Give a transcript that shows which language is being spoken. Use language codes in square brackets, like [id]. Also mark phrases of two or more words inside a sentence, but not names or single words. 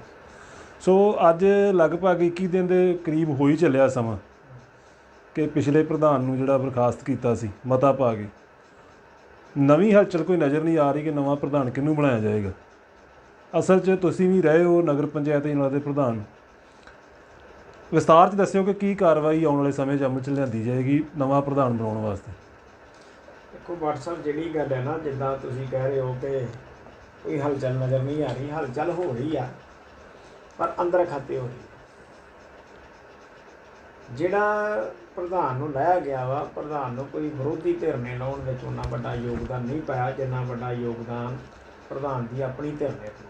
[pa] ਸੋ ਅੱਜ ਲਗਭਗ 21 ਦਿਨ ਦੇ ਕਰੀਬ ਹੋ ਹੀ ਚੱਲਿਆ ਸਮਾਂ ਕਿ ਪਿਛਲੇ ਪ੍ਰਧਾਨ ਨੂੰ ਜਿਹੜਾ ਬਰਖ਼ਾਸਤ ਕੀਆ ਸੀ ਮਤਾ ਪਾ ਕੇ ਨਵੀਂ ਹਲਚਲ ਕੋਈ ਨਜ਼ਰ ਨਹੀਂ ਆ ਰਹੀ ਕਿ ਨਵਾਂ ਪ੍ਰਧਾਨ ਕਿਹਨੂੰ ਬਣਾਇਆ ਜਾਏਗਾ। ਅਸਲ ਚ ਤੁਸੀਂ ਭੀ ਰਹੇ ਹੋ ਨਗਰ ਪੰਚਾਇਤ ਅਜਨਾਲਾ ਦੇ ਪ੍ਰਧਾਨ, ਵਿਸਥਾਰ ਚ ਦੱਸਿਓ ਕਿ ਕੀ ਕਾਰਵਾਈ ਆਉਣ ਵਾਲੇ ਸਮੇਂ ਅਮਲ ਚ ਲਿਆਂਦੀ ਜਾਏਗੀ ਨਵਾਂ ਪ੍ਰਧਾਨ ਬਣਾਉਣ ਵਾਸਤੇ। ਦੇਖੋ ਵ੍ਹਾਟਸਅੱਪ ਜਿਹੜੀ ਗੱਲ ਹੈ ਨਾ, ਜਿੱਦਾਂ ਤੁਸੀਂ ਕਹਿ ਰਹੇ ਹੋ ਕਿ ਕੋਈ ਹਲਚਲ ਨਜ਼ਰ ਨਹੀਂ ਆ ਰਹੀ, ਹਲਚਲ ਹੋ ਰਹੀ ਆ ਪਰ ਅੰਦਰ ਖਾਤੇ ਹੋ ਰਹੀ। ਜਿਹੜਾ ਪ੍ਰਧਾਨ ਨੂੰ ਲਾਇਆ ਗਿਆ ਵਾ, ਪ੍ਰਧਾਨ ਨੂੰ ਕੋਈ ਵਿਰੋਧੀ ਧਿਰ ਨੇ ਲਾਉਣ ਵਿੱਚ ਉਹਨਾਂ ਵੱਡਾ ਯੋਗਦਾਨ ਨਹੀਂ ਪਾਇਆ ਜਿੰਨਾ ਵੱਡਾ ਯੋਗਦਾਨ ਪ੍ਰਧਾਨ ਦੀ ਆਪਣੀ ਧਿਰ ਨੇ ਪਾਇਆ।